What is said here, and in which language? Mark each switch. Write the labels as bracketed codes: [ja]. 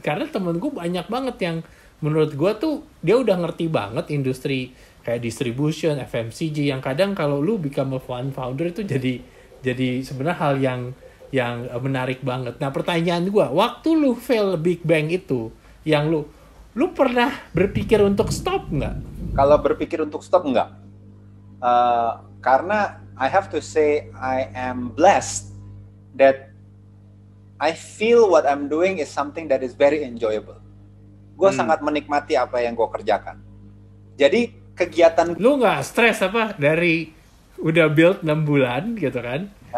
[id] Karena temen gue banyak banget yang menurut gue tuh dia udah ngerti banget industri kayak distribution, FMCG, yang kadang kalau lu [en] become a founder [id] itu jadi sebenarnya hal yang menarik banget. Nah pertanyaan gue, waktu lu fail Big Bang itu, yang lu pernah berpikir untuk stop nggak? Kalau berpikir untuk stop nggak. [en] Karena I have to say I am blessed that I feel what I'm doing is something that is very enjoyable. [id] Gue sangat menikmati apa yang gue kerjakan. Jadi kegiatan... Lu nggak stres apa dari udah build 6 bulan gitu kan?